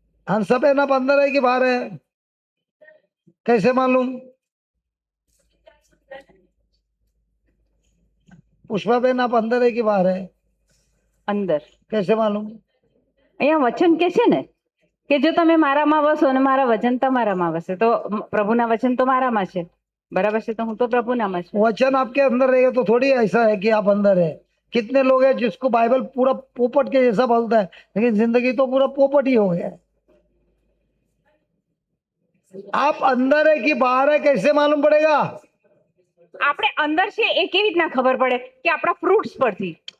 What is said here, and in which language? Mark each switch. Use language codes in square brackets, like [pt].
[hi] हंसा बहन, आप अंदर है कि बाहर है? कैसे मालूम? पुष्पा बहन, आप अंदर है कि बाहर है? [gu] અંદર. [hi] कैसे मालूम? [gu] અહીંયા વચન કે છે ને કે જો તમે મારામાં વસો અને મારા વચન તમારામાં વસે તો પ્રભુના વચન તો મારામાં છે, બરાબર છે? તો હું તો પ્રભુનામાં છું. [hi] वचन आपके अंदर रहेगा तो थोड़ी ऐसा है कि आप अंदर है. कितने लोग हैं जिसको बाइबल पूरा पोपट के जैसा बोलता है, लेकिन जिंदगी तो पूरा पोपट ही हो गया है. आप अंदर है कि बाहर है, कैसे मालूम पड़ेगा? [gu] આપણે અંદર છે એ કેવી રીતના ખબર પડે? કે આપણા ફ્રૂટ્સ પરથી.